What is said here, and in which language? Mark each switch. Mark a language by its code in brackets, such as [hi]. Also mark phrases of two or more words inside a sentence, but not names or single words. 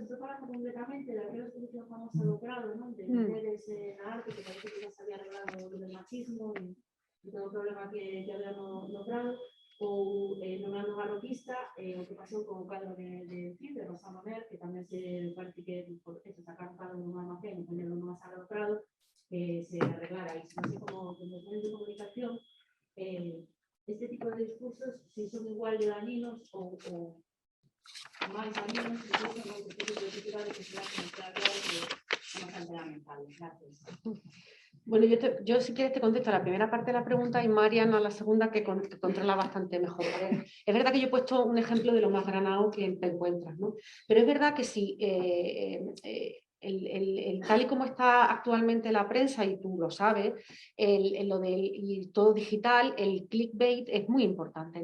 [gl] Estou falando completamente daquela exposición famosa do Prado, non? [es] De mujeres [gl] na arte, que parece que já [es] se había arreglado [gl] o del machismo e todo o problema que había no Prado, ou no ano barroquista, o que pasou con o cadro de Cid, de Rosa Mamer, que tamén se parece que se sacaron o cadro nun almacén e ponerlo nunha sala do Prado, se arreglara iso. Non sei como nos medios de comunicación este tipo de discursos si son igual de dañinos ou máis dañinos, incluso non que tipo de titulares [es] que se hacen [gl] claro que son bastante lamentables. Gracias. [es] Bueno, yo si quieres te contesto a la primera parte de la pregunta y Marian a la segunda, que controla bastante mejor. Es verdad que yo he puesto un ejemplo de lo más granado que te encuentras, ¿no? Pero es verdad que si tal y como está actualmente la prensa, y tú lo sabes, y todo digital, el clickbait es muy importante.